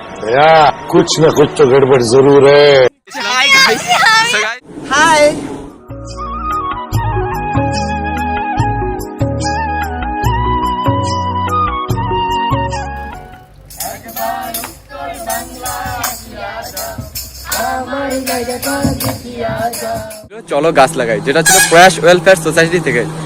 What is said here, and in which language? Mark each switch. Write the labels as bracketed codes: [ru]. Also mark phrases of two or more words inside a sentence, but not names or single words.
[hi] भैया कुछ न कुछ तो गड़बड़ जरूर है। हाय [bn] চলো গাছ লাগাই, যেটা ছিল প্রয়াস ওয়েলফেয়ার সোসাইটি থেকে।